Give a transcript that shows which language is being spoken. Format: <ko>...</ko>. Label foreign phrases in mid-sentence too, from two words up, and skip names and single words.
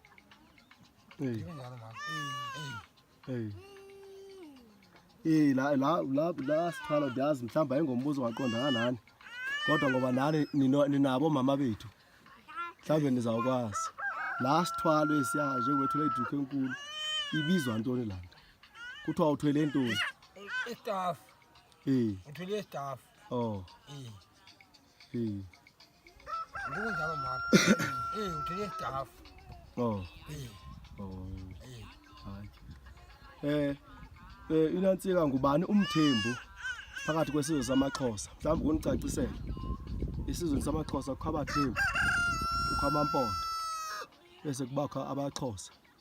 <xh>la sithwala ndiyazi mhlawumbe ayingombuzo ongaqondana nani kodwa ngoba nani ninabo mama bethu mhlawumbe nizawukwazi la sithwalo esiya njengowethula iduku enkulu ibizwa ntoni lana kuthiwa uthwele ntoni istaff uthwele istaff oh ndikunjalo maka uthwele istaff oh hayi inantsika ngubani umthembu phakathi kwesizwe samaXhosa mhlawumbe kunicacisela isizwe samaXhosa kukho abathembu kukho amampondo bese kubakho abaXhosa</xh>